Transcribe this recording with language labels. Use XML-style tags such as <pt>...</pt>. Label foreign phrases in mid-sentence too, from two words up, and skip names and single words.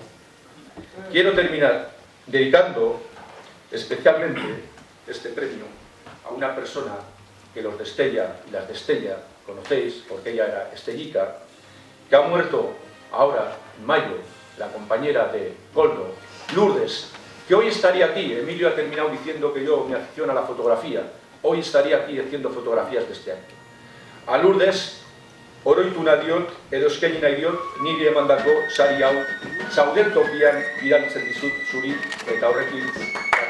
<es>Quiero terminar dedicando especialmente este premio a una persona que los de Estella y las de Estella conocéis, porque ella era estellica, que ha muerto ahora, en mayo, la compañera de Coldo, Lourdes, que hoy estaría aquí. Emilio ha terminado diciendo que yo me aficiono a la fotografía. Hoy estaría aquí haciendo fotografías de este año.</es> <eu>A Lourdes, oroituna diot, edo eskaini nahi diot, niri emandako sari hau, zauden tokian bidaltzen dizut zuri, eta horrekin</eu>